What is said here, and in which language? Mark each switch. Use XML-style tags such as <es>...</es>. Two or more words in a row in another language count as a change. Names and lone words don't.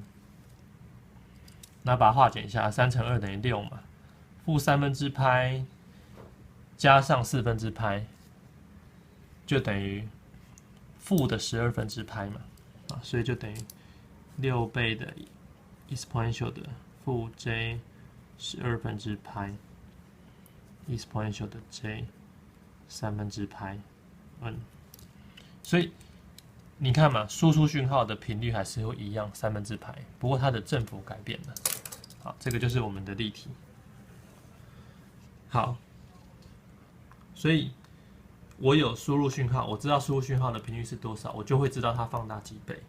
<zh>那把它化簡一下，3乘2等於6嘛，負3/π加上4/π就等於負的12/π嘛，啊，所以就等於6倍的 exponential 的負 j 12/π exponential 的 j 3/π n。所以你看嘛，輸出訊號的頻率還是會一樣3/π，不過它的振幅改變了。好，這個就是我們的例題。好，所以我有輸入訊號，我知道輸入訊號的頻率是多少，我就會知道它放大幾倍。</zh>